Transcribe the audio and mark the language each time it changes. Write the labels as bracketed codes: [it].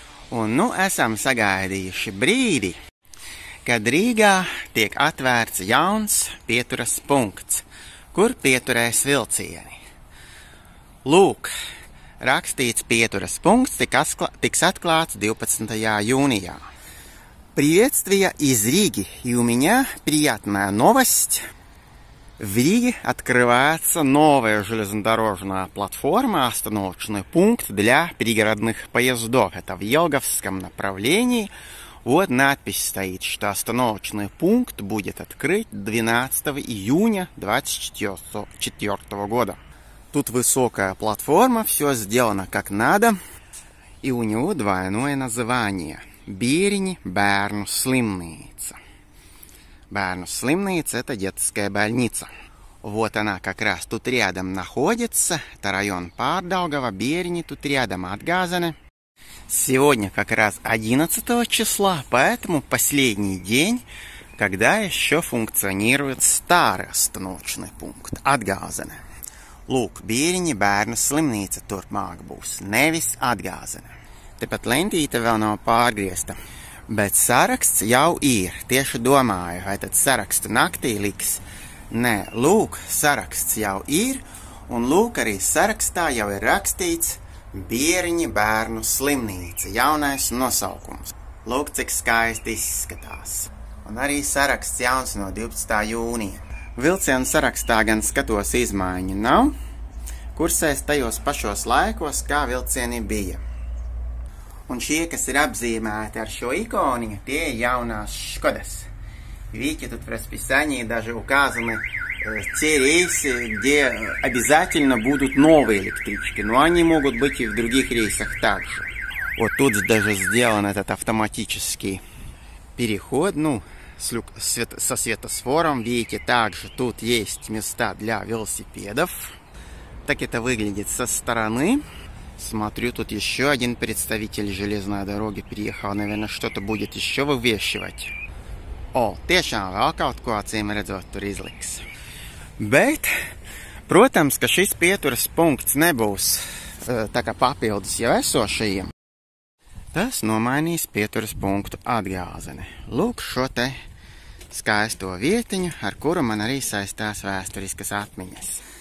[lv] Un nu esam sagaidījuši brīdi, kad Rīgā tiek atvērts jauns pieturas punkts, kur pieturēs vilcieni. Lūk, rakstīts pieturas punkts tiks atklāts 12. jūnijā. [ru] Приветствие из Риги, и у меня приятная новость. В Риге открывается новая железнодорожная платформа, остановочный пункт для пригородных поездов. Это в Елговском направлении. Вот надпись стоит, что остановочный пункт будет открыт 12 июня 2024 года. Тут высокая платформа, все сделано как надо. И у него двойное название. [lv] Bērņu bērnu slimnīca. [ru] Bērnu slimnīца – это детская больница. Вот она как раз тут рядом находится. Это район Pārdaugava, Bērņi тут рядом от Gāzene. Сегодня как раз 11 числа, поэтому последний день, когда еще функционирует старый остановочный пункт от Gāzene. [lv] Lūk, Bērņu bērnu slimnīca turpmāk būs, nevis от Gāzene. Tepat lentīte vēl nav pārgriezta, bet saraksts jau ir. Tieši domāju, vai tad sarakstu naktī liks. Nē, lūk, saraksts jau ir, un lūk, arī sarakstā jau ir rakstīts Bērņu bērnu slimnīca, jaunais nosaukums. Lūk, cik skaisti izskatās. Un arī saraksts jauns no 12. jūnija. Vilcienu sarakstā gan skatos izmaiņu nav, kursēs tajos pašos laikos, kā vilcieni bija. Un šie, kas ir обzīmēti ar šo икону, tie jaunās Škodas. [ru] Видите, тут в расписании даже указаны те рейсы, где обязательно будут новые электрички, но они могут быть и в других рейсах также. Вот тут даже сделан этот автоматический переход, со светофором. Видите, также тут есть места для велосипедов. Так это выглядит со стороны. Смотрю, тут еще один представитель железной дороги приехал, наверное, что-то будет еще вывешивать. [lv] O, tiešām vēl kaut ko acīm redzot tur izliks. Bet, protams, ka šis pieturas punkts nebūs tā kā papildus jau esošajiem. Tas nomainīs pieturas punktu Atgāzene. Lūk šo te skaisto vietiņu, ar kuru man arī saistās vēsturiskas atmiņas.